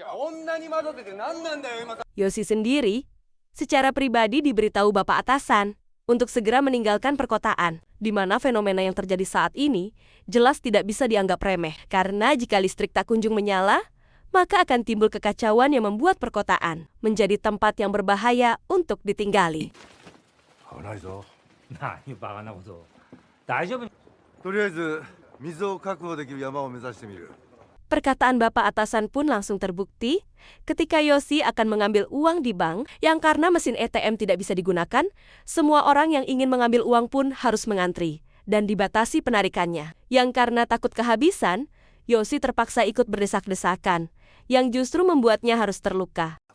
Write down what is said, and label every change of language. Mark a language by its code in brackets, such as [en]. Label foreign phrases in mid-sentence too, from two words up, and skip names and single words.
[id] Yoshi sendiri secara pribadi diberitahu bapak atasan untuk segera meninggalkan perkotaan, di mana fenomena yang terjadi saat ini jelas tidak bisa dianggap remeh. Karena jika listrik tak kunjung menyala, maka akan timbul kekacauan yang membuat perkotaan menjadi tempat yang berbahaya untuk ditinggali. [ja] 危ないぞ。何バカなことを。大丈夫。とりあえず水を確保できる山を目指してみる。 [id] Perkataan bapak atasan pun langsung terbukti ketika Yoshi akan mengambil uang di bank yang karena mesin ATM tidak bisa digunakan, semua orang yang ingin mengambil uang pun harus mengantri dan dibatasi penarikannya. Yang karena takut kehabisan, Yoshi terpaksa ikut berdesak-desakan, yang justru membuatnya harus terluka.